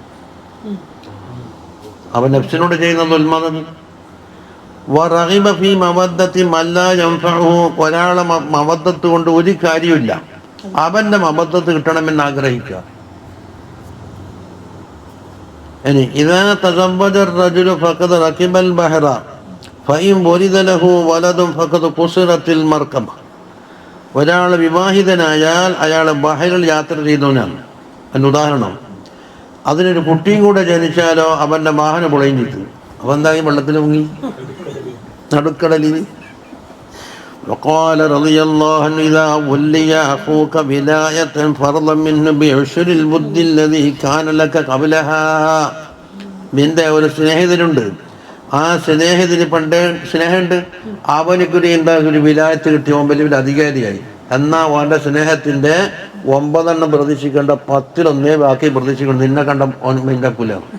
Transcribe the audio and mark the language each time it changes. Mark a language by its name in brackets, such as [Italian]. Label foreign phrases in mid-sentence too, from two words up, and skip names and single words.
[Malayalam] അവൻ നഫ്സിനോട് ചെയ്യുന്ന ദുൽമാണ്. [Arabic] ورغب في مودة من لا ينفعه, [Malayalam] ഒരാളെ മവദ്ദത്ത് കൊണ്ട് ഒരു കാര്യമില്ല, അവൻ്റെ മവദ്ദത്ത് കിട്ടണമെന്ന് ആഗ്രഹിക്കുക. [Arabic] ഇനി إذا تزوج الرجل فقد ركب البحر فإن ولد له ولد فقد قصرت المركبة. [Malayalam] ഒരാൾ വിവാഹിതനായാൽ അയാൾ ബഹറിൽ യാത്ര ചെയ്തവനാണ്. അതിന് ഉദാഹരണം, അതിനൊരു കുട്ടിയും കൂടെ ജനിച്ചാലോ അവൻ്റെ വാഹനം പൊളയും ചെയ്തു. അപ്പം എന്തായി? വെള്ളത്തിൽ മുങ്ങി നടുക്കടലിൽ. [Arabic] وقال رضي الله عنه إذا ولي أخوك ولاية فرضا منه بعشر البد الذي كان لك قبلها. [Malayalam] നിന്റെ ഒരു സ്നേഹിതനുണ്ട്, ആ സ്നേഹിതന് പണ്ട് സ്നേഹമുണ്ട്, അവനിക്കൊരു എന്താ ഒരു വിലായത്ത് കിട്ടി, ഓൻ വലിയ അധികാരിയായി. എന്നാൽ അവൻ്റെ സ്നേഹത്തിൻ്റെ 9 പ്രതീക്ഷിക്കേണ്ട 10 ബാക്കി പ്രതീക്ഷിക്കണം. നിന്നെ കണ്ട ഓൻ മിണ്ടാക്കൂല.